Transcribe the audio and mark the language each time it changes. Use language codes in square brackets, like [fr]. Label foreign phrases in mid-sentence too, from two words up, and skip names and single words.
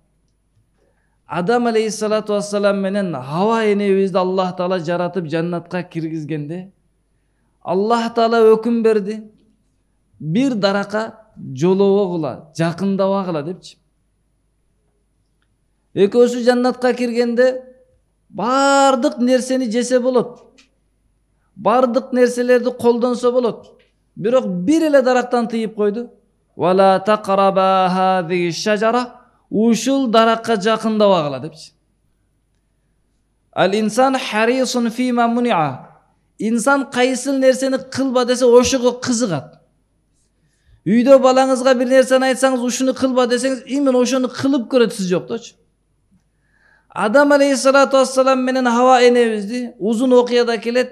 [ky] Адам [ar] عليه الصلاة والسلام [ky] менен Хава энебизди Аллах Таала жаратып жаннатка киргизгенде, Аллах Таала өкүм берди: бир даракка жолобогула, жакындабагыла депчи. Экөөсү жаннатка киргенде бардык нерсени жесе болот. Бардык нерселерди колдонсо болот. Бирок бир эле дарактан тыйып койду. [ar] ولا تقربا هذه الشجرة. [ky] Ушул даракка жакындабагыла депчи. [ar] الإنسان حريص فيما منع. [ky] Инсан кайсыл нерсени кылба десе ошого кызыгат. Үйдө балаңызга бир нерсени айтсаңыз, ушуну кылба десеңиз, именно ошону кылып көрөт, сиз жокточу. Адам [ar] عليه الصلاة والسلام [ky] менен Хава энебизди узун окуяда келет.